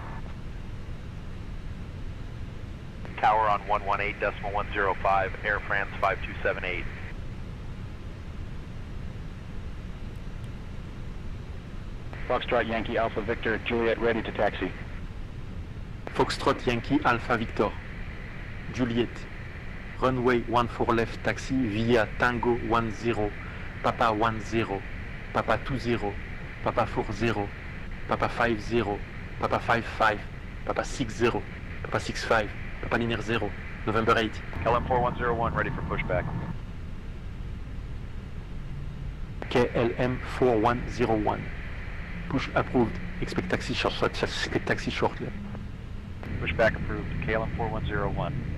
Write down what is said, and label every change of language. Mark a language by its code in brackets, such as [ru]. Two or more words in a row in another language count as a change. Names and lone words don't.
[en] Tower on 118.105, Air France 5278. Foxtrot, Yankee, Alpha, Victor, Juliet, ready to taxi. Foxtrot Yankee Alpha Victor, Juliet, runway 14 left taxi via Tango 10, Papa 10, Papa 20, Papa 40, Papa 50, Papa 55, Papa 60, Papa 65, Papa Niner 0, November 8. LM 4101 ready for pushback. KLM 4101. Push approved. Expect taxi shortly. Pushback approved. KLM 4101.